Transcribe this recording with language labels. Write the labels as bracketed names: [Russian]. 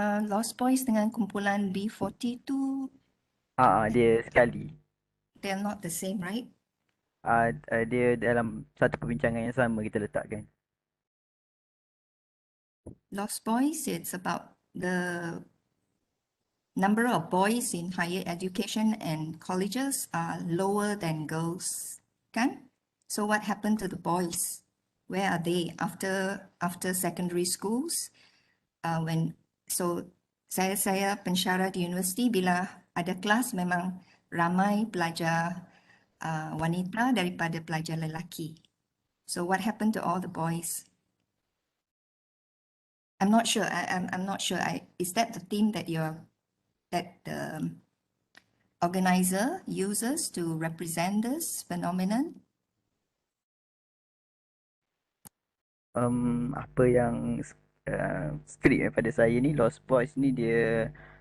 [Malay] Lost Boys dengan kumpulan B40 tu, Dia sekali. [English] they're not the same, right? [Malay] Dia dalam satu perbincangan yang sama kita letakkan. [English] Lost Boys, it's about the number of boys in higher education and colleges are lower than girls, kan? So what happened to the boys? Where are they after secondary schools? [Malay] Saya pensyarah di universiti, bila ada kelas memang ramai pelajar wanita daripada pelajar lelaki. [English] So what happened to all the boys? I'm not sure. I'm not sure. Is that the theme that the organizer uses to represent this phenomenon? [Malay] Apa yang skrip daripada saya ni, Lost Boys ni dia